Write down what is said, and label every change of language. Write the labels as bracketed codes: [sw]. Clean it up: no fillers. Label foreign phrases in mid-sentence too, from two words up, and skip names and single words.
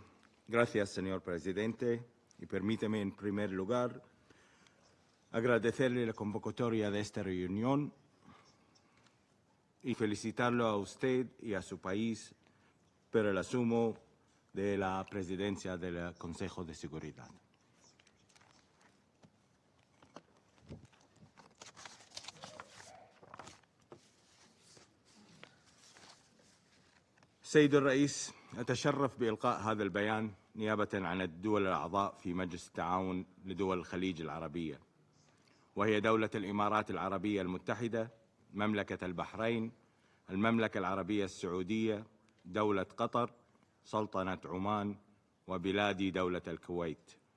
[es] Gracias, señor presidente, y permíteme en primer lugar agradecerle la convocatoria de esta reunión y felicitarlo a usted y a su país por el asumo de la presidencia del Consejo de Seguridad. [ar] سيد الرئيس، أتشرف بإلقاء هذا البيان نيابة عن الدول الأعضاء في مجلس التعاون لدول الخليج العربية، وهي دولة الإمارات العربية المتحدة، مملكة البحرين، المملكة العربية السعودية، دولة قطر، سلطنة عمان، وبلادي دولة الكويت.